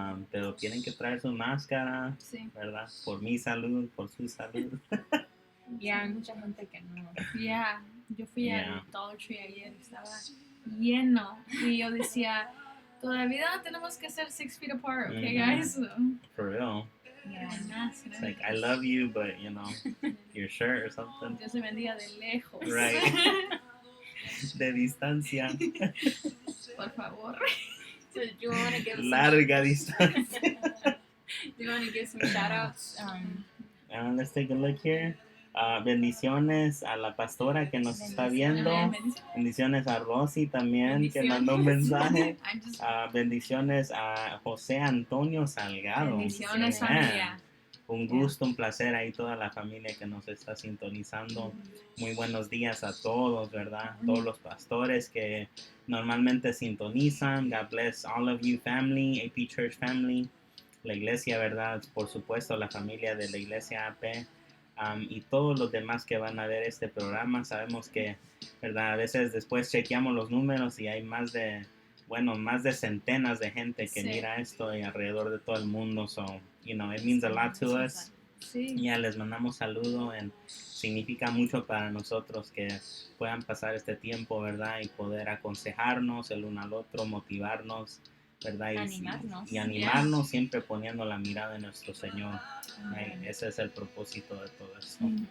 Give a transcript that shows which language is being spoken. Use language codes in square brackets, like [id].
[es] Pero tienen que traer su máscara, sí, ¿verdad? Por mi salud, por su salud. Hay mucha gente que no. Yo fui al Dollar Tree ayer, estaba lleno. Y yo decía, todavía tenemos que ser [en] 6 feet apart, okay, guys? For real. Yeah. [es] Más, [en] It's like, I love you, but, you know, your shirt or something. [es] Dios se bendiga de lejos. [en] Right. [es] De distancia. Por favor. [en] So do you want to give [es] Larga distancia. [en] do you want to give some shout outs? Let's take a look here. [es] Bendiciones a la pastora que nos está viendo. Bendiciones a Rosy también, que mandó un mensaje. [en] I'm just- [es] Bendiciones a José Antonio Salgado. Bendiciones, [en] Amen. [es] familia. Un gusto, un placer ahí toda la familia que nos está sintonizando. Muy buenos días a todos, ¿verdad? Todos los pastores que normalmente sintonizan. [en] God bless all of you family, AP Church family. [es] La iglesia, ¿verdad? Por supuesto, la familia de la iglesia AP. Y todos los demás que van a ver este programa. Sabemos que, ¿verdad? A veces después chequeamos los números y hay más de centenas de gente que Sí. mira esto y alrededor de todo el mundo. [en] So, you know, it means a lot to us. [es] Sí. Ya les mandamos saludo. Significa mucho para nosotros que puedan pasar este tiempo, ¿verdad? Y poder aconsejarnos el uno al otro, motivarnos, ¿verdad? Animarnos. Y animarnos siempre poniendo la mirada en nuestro Señor. [en] Right? [es] Ese es el propósito de todo esto.